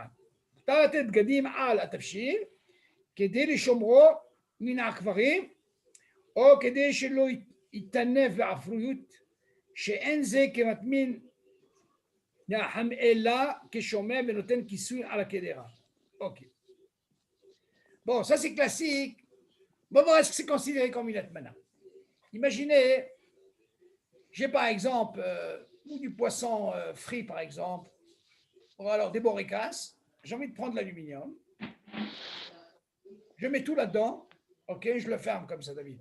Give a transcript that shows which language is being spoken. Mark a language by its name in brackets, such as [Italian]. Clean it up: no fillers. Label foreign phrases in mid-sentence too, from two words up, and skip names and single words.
[Hebrew] מותר לתת בגדים על התבשיל, כדי לשומרו מן העכברים, או כדי שלא יתנף בעפרויות, שאין זה כמטמין נחם אלא כשומר ונותן כיסוי על הקדרה. אוקיי. [French] Bon, ça c'est classique. Bon, est-ce que c'est considéré comme une atmana? Imaginez, j'ai par exemple du poisson frit, par exemple, ou alors des boricas, j'ai envie de prendre l'aluminium, je mets tout là-dedans, ok, je le ferme comme ça, David.